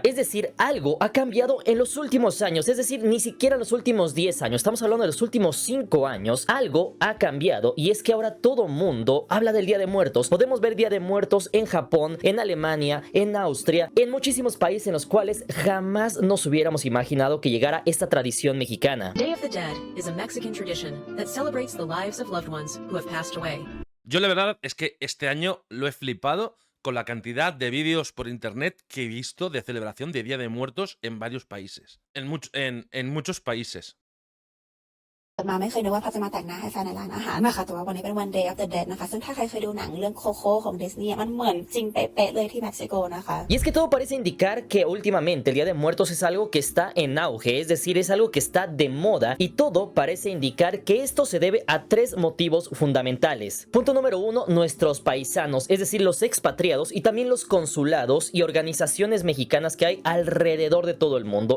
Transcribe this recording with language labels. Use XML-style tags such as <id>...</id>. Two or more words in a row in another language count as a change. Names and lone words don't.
<es>Es decir, algo ha cambiado en los últimos años, es decir, ni siquiera en los últimos 10 años, estamos hablando de los últimos 5 años, algo ha cambiado y es que ahora todo mundo habla del Día de Muertos. Podemos ver Día de Muertos en Japón, en Alemania, en Austria, en muchísimos países en los cuales jamás nos hubiéramos imaginado que llegara esta tradición mexicana.</es> <en>Day of the Dead is a Mexican tradition that celebrates the lives of loved ones who have passed away.</en> <es>Yo la verdad es que este año lo he flipado con la cantidad de vídeos por internet que he visto de celebración de Día de Muertos en varios países. En muchos países.</es> <th>มาไม่เคยนึกว่าเขาจะมาแต่งหน้าให้แฟนในร้านอาหารนะคะแต่ว่าวันนี้เป็นวัน Day of the Dead นะคะซึ่งถ้าใครเคยดูหนังเรื่องโคโค่ของดิสนีย์มันเหมือนจริงเป๊ะๆเลยที่เม็กซิโกนะคะ</th> <es>Y es que todo parece indicar que últimamente el Día de Muertos es algo que está en auge, es decir, es algo que está de moda y todo parece indicar que esto se debe a 3 motivos fundamentales. Punto número 1, nuestros paisanos, es decir, los expatriados y también los consulados y organizaciones mexicanas que hay alrededor de todo el mundo.</es>